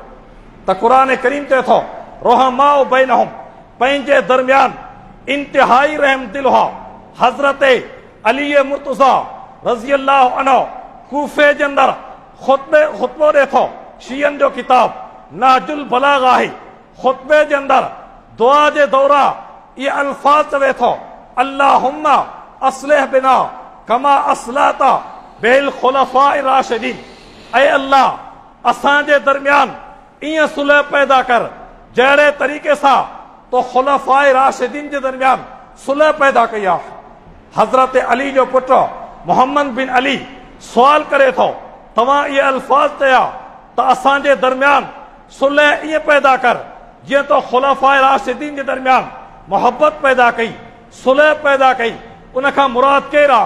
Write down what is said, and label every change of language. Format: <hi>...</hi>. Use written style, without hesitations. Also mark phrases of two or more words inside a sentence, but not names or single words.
<sd>त क़ुरान करीम चए थो,</sd> <ar>رحماء بينهم,</ar> <sd>पंहिंजे दरमियान इंतिहाई रहम दिल हुआ। हज़रत अली मुर्तज़ा</sd> <ar>رضي الله عنه</ar> <sd>कूफे जे अंदरि ख़ुतबो ॾे थो। शीयनि जो किताब नाजुल बलाग आहे। ख़ुतबे जे अंदरि दुआ जे दौरा इहे अल्फाज़ चवे थो,</sd> <ar>اللهم أصلح بنا كما أصلحت بالخلفاء الراشدين.</ar> <sd>ऐ अल्लाह, असांजे दरमियान ईअं सुलह पैदा कर जहिड़े तरीक़े सां तो खुलफाए राशिदीन जे दरमियान सुलह पैदा कई आहे। हज़रत अली जो पुटु मोहम्मद बिन अली सुवाल करे थो, तव्हां इहे अल्फाज़ चया त असांजे दरमियान सुलह ईअं पैदा कर जीअं तो खुलफाए राशिदीन जे दरमियान मोहब्बत पैदा कई, सुलह पैदा कई, उन खां मुराद केरु आहे?</sd>